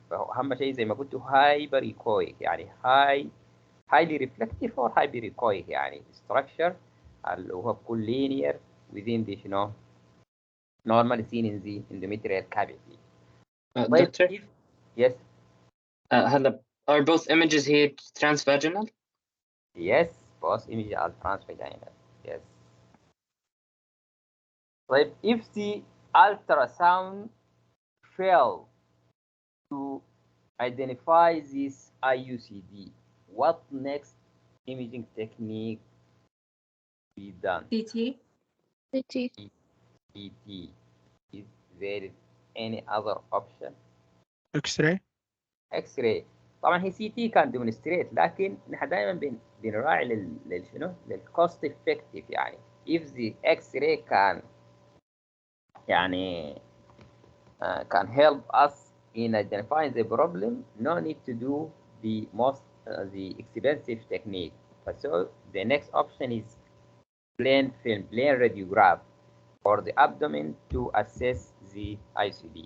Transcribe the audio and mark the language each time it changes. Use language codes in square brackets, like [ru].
[ar] فهو أهم شيء زي ما قلت [en] hyperechoic، [ar] يعني [en] highly reflective or hyperechoic، [ar] يعني [en] structure [ar] اللي هو بكون [en] linear within the normally seen in the endometrial cavity. [ar] طيب [en] Doctor, yes, are both images here transvaginal? yes, both images are transvaginal. Yes. [ar] طيب [en] if the ultrasound fail to identify this IUCD, what next imaging technique be done? CT. CT. CT. Is there any other option? X-ray. X-ray. [ar] طبعا هي سي تي [en] كان ديمونستريت، [ar] لكن نحن دائما بنراعي للشنو؟ للكوست افكتيف. يعني [en] if the X-ray can يعني can help us in identifying the problem, no need to do the most the expensive technique. So the next option is plain film, plain radiograph for the abdomen to assess the ICD.